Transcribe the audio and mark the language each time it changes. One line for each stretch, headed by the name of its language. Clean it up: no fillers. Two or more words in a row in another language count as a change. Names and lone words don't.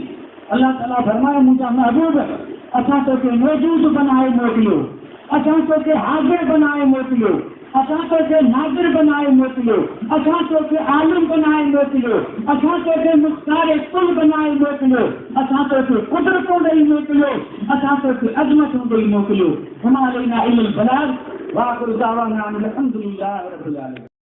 Sindhi: अलाह ताला फरमाए मुंहिंजा महबूब असां तोखे मौजूदु बनाए मोकिलियो, असां तोखे हाज़िर बनाए मोकिलियो, असां तोखे नाज़िर बनाए मोकिलियो, असां तोखे आलिम बनाए मोकिलियो, असां तोखे मुख्तार कुल बनाए मोकिलियो, असां तोखे कुदरतूं ॾेई मोकिलियो, असां तोखे अज़मतूं ॾेई मोकिलियो।
Arabic: وما علينا إلا البلاغ وآخر دعوانا أن الحمد لله رب العالمين.